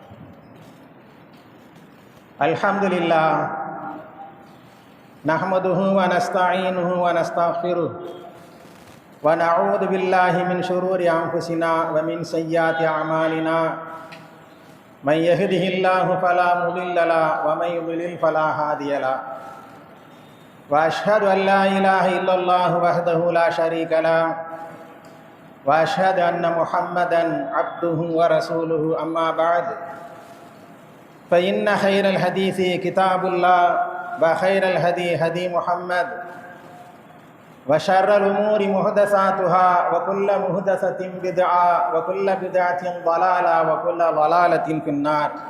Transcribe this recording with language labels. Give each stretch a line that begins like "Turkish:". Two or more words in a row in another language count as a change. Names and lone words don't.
Arabic: الحمد لله نحمده ونستعينه ونستغفره ونعوذ بالله من شرور أنفسنا ومن سيئات أعمالنا من يهده الله فلا مضل له ومن يضلل فلا هادي له و أشهد أن لا إله إلا الله وحده لا شريك له وأشهد أن محمدًا عبده ورسوله أما بعد فإن خير الحديث كتاب الله وخير الهدي هدي محمد وشر الأمور محدثاتها وكل محدثة بدعة وكل بدعة ضلالة وكل ضلالة في النار.